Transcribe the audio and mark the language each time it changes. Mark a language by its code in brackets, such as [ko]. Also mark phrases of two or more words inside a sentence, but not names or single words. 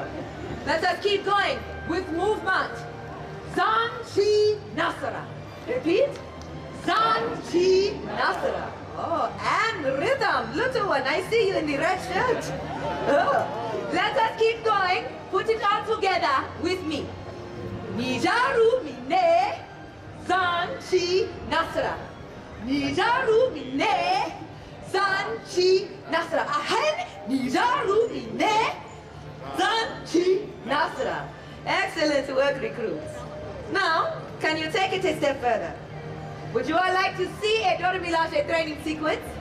[en] Let us keep going with movement. Zanchi Nasara. Repeat. Zanchi Nasara. Oh, and rhythm. Little one, I see you in the red shirt. Oh. Let us keep going. Put it all together with me. Nijaru mine. Zanchi Nasara. Nijaru mine. Zanchi Nasara. Ahen. Nijaru mine. Zanchi Nasara. Excellent work, recruits. Now, can you take it a step further? Would you all like to see a Dora Milaje training sequence?